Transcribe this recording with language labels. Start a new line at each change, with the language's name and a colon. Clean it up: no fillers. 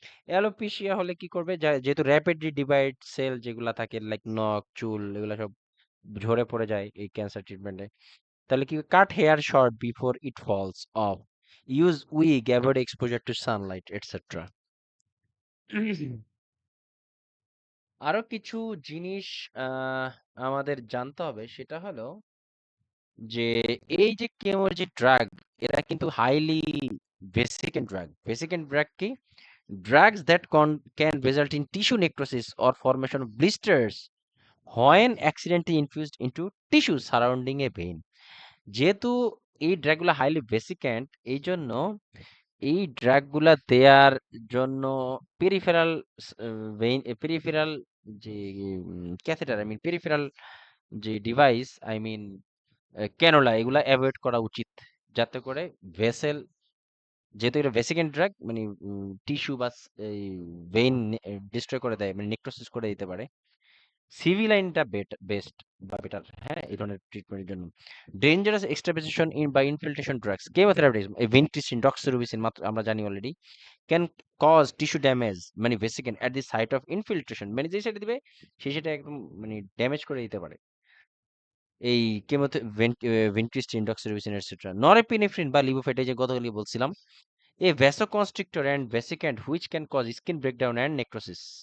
Bangla: Alopecia হলে কি করবে, যেহেতু র্যাপিডলি ডিভাইড সেল যেগুলা থাকে লাইক নখ চুল এগুলা সব ঝরে পড়ে যায় এই ক্যান্সার ট্রিটমেন্টে, তাহলে কি cut hair short before it false of, use wig, avoid exposure two Sunlight etcetera. আরো কিছু জিনিস আহ আমাদের জানতে হবে, সেটা হলো যে এই যে কেমোর যে ড্রাগ, এরা কিন্তু হাইলি ভেসিকেন্ট ড্রাগ। ভেসিকেন্ট ড্রাগ কি?
English: Drugs that can result in tissue necrosis or formation of blisters when accidentally infused into tissue surrounding a vein.
Bangla: যেহেতু এই ড্রাগগুলো হাইলি ভেসিক্যান্ট, এই জন্য এই ড্রাগগুলা দেয়ার জন্য পেরিফেরাল ভেইন, পেরিফেরাল যে ক্যাথেটার, আই মিন পেরিফেরাল যে ডিভাইস, আই মিন ক্যানোলা, এগুলা avoid করা উচিত, যাতে করে ভেসেল, যেহেতু এটা ভেসিকেন্ট ড্রাগ মানে টিস্যু বা এই ভেইন ডিস্ট্রয় করে দেয়, মানে নেক্রোসিস করে দিতে পারে। সিভি লাইনটা বেস্ট বা বেটার, হ্যাঁ, এই ধরনের ট্রিটমেন্টের জন্য। ডেঞ্জারাস এক্সট্রাপোজিশন ইন বা ইনফিল্ট্রেশন ড্রাগস, কেমোথেরাপিস, ভিনক্রিস্টিন, ডক্সিরুবিসিন মাত্র আমরা জানি already, can cause tissue damage মানে ভেসিকেন্ট at the site of infiltration, মানে যে সাইডে দিবে সেই সেটা একদম মানে ড্যামেজ করে দিতে পারে এই কেমোথে ভিনক্রিস্টিন, ডক্সিরুবিসিন এটসেট্রা।
English: Norepinephrine বা levophed, যে গতকালই বলছিলাম, a vasoconstrictor and vesicant which can cause skin breakdown and necrosis.